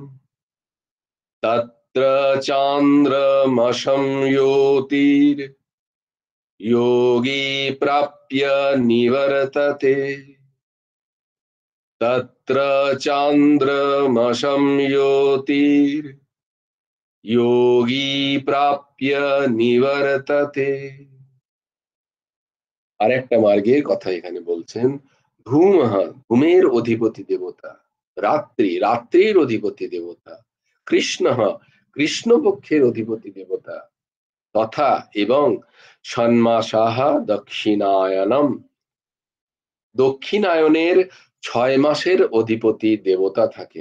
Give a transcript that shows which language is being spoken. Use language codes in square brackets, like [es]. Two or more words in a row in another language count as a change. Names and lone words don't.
[sa] তত্র চান্দ্রমসং জ্যোতির योगी प्राप्य निवर्तते। तत्र चान्द्रमसं ज्योतिर् योगी प्राप्य निवर्तते। [bn] আরেকটা মার্গের কথা এখানে বলছেন, ধূমঃ ধূমের অধিপতি দেবতা, রাত্রির অধিপতি দেবতা, কৃষ্ণঃ কৃষ্ণপক্ষের অধিপতি দেবতা, তথা এবং ষণ্মাসাহ দক্ষিণায়নম দক্ষিণায়নের 6 মাসের অধিপতি দেবতা থাকেন।